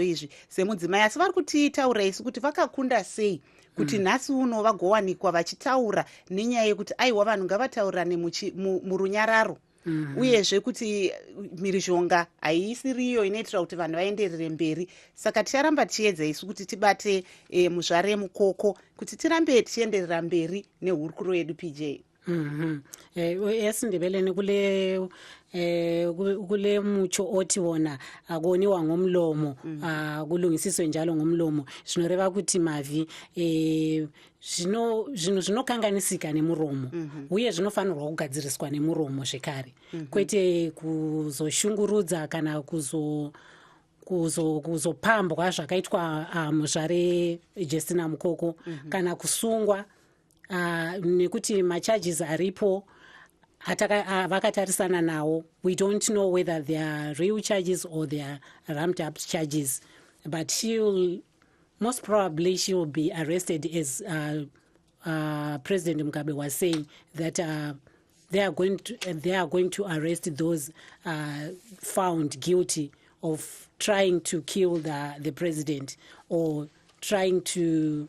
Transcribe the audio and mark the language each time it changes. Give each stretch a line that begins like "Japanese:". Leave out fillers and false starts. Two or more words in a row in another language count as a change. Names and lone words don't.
Shona: izvi semudzimai asi vari kutitaura isu kuti vakakunda sei kuti nhasi uno vagowanikwa vachitaura nenyaya yekuti aiwa vanhu ngavataurirane murunyararo uyezve kuti mhirizhonga haisiriyo inoitira kuti vanhu vaenderere mberi saka ticharamba tichiedza isu kuti tibate muzvare Mukoko kuti tirambe tichienderera mberi nehurukuro yedu PJ.
North Ndebele: esindebeleni kule mucho othi wona akoniwa ngomlomo kulungisiswe njalo ngomlomo
Shona: zvinoreva kuti mavi zvinokanganisika nemuromo uye zvinofanirwa kugadziriswa nemuromo zvekare kwete kuzoshungurudza kana kuzopambwa zvakaitwa muzvare Justina Mukoko kana kusungwa nekuti macharges aripo vakatarisana nawo.
English: We don't know whether they are real charges or they are ramped up charges, but most probably she will be arrested, as President Mugabe was saying that they are going to arrest those found guilty of trying to kill the president or trying to.